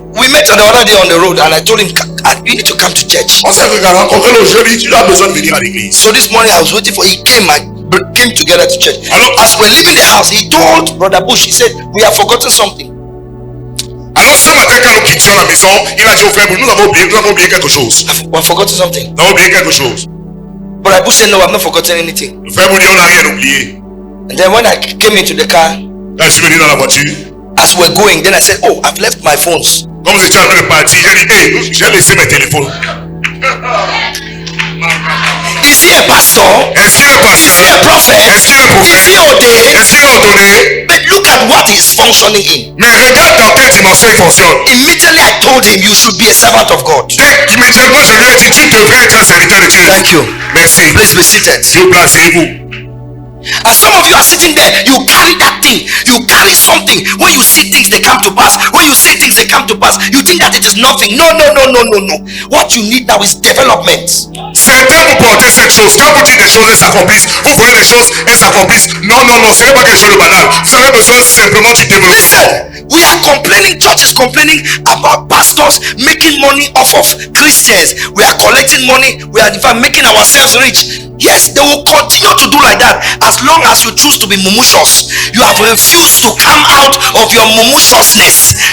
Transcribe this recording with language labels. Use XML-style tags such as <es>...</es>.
<en>We met the other day on the road and I told him, you need to come to church.</en> <fr>On s'est rencontré le jeudi, tu as besoin de venir à l'église.</fr> <en>So this morning I was waiting for, he came together to church.</en> <fr>Alors,</fr> <en>As we're leaving the house, he told Brother Bush, he said, we have forgotten something.</en> <fr>alors ce matin quand nous quittions la maison, il a dit au frère, nous avons oublié quelque chose.</fr> <en>We have forgotten something.</en> <fr>Nous avons oublié quelque chose.</fr> <en>Brother Bush said, no, I've not forgotten anything.</en> <fr>Le frère Mounion n'a rien oublié.</fr> <en>And then when I came into the car,</en> <fr>Quand je suis venu dans la voiture,</fr> <en>as we're going, then I said, oh, I've left my phones.</en> <fr>comme si tu avais de partir, j'ai dit, hey, j'ai laissé mes téléphones.</fr> <en>Is he a pastor?</en> <fr>Est-ce qu'il est</fr> <en>Is he</en> <fr>pasteur?</fr> <en>a prophet?</en> <fr>Est-ce qu'il est prophète?</fr> <en>he ordained?</en> <fr>Est-ce qu'il est ordonné?</fr> <en>But look at what he's functioning in.</en> <fr>Mais regarde dans quelle dimension il fonctionne.</fr> <en>Immediately I told him, you should be a servant of God.</en> <fr>Immédiatement, je lui ai dit, tu devrais être un serviteur de Dieu.</fr> <en>Thank you.</en> <fr>Merci.</fr> <en>Please be seated.</en> <fr>S'il vous plaît, asseyez-vous.</fr> <en>And some of you are sitting there, you carry that thing, you carry something. When you see things, they come to pass. When you see things, they come to pass. You think that it is nothing. No. What you need now is development.</en> <fr>Certains vous portez cette chose. Quand vous dites des choses, elles s'accomplissent. Vous voyez les choses, elles s'accomplissent. Non, ce n'est pas quelque chose de banal. Vous avez besoin simplement du développement.</fr> <en>Listen, we are complaining, church is complaining about pastors making money off of Christians. We are collecting money, we are in fact making ourselves rich. Yes, they will continue to do like that as long as you choose to be mumushous. You have refused to come out of your mumushiousness.</en>